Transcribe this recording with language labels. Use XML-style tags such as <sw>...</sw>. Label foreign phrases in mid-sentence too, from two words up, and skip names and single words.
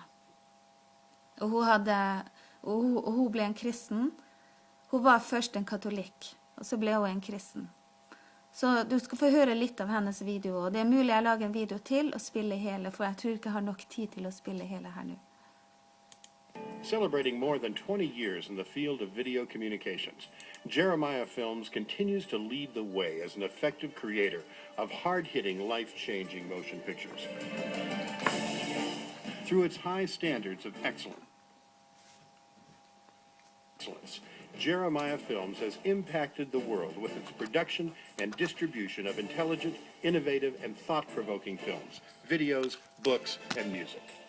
<no>Og hun ble en kristen. Hun var først en katolikk, og så ble hun en kristen. Så du skal få høre litt av hennes video, og det er mulig jeg lager en video til og spille hele, for jeg tror ikke jeg har nok tid til å spille hele her nå.</no> <en>Celebrating more than 20 years in the field of video communications, Jeremiah Films continues to lead the way as an effective creator of hard-hitting, life-changing motion pictures. Through its high standards of excellence, Jeremiah Films has impacted the world with its production and distribution of intelligent, innovative, and thought-provoking films, videos, books, and music.</en>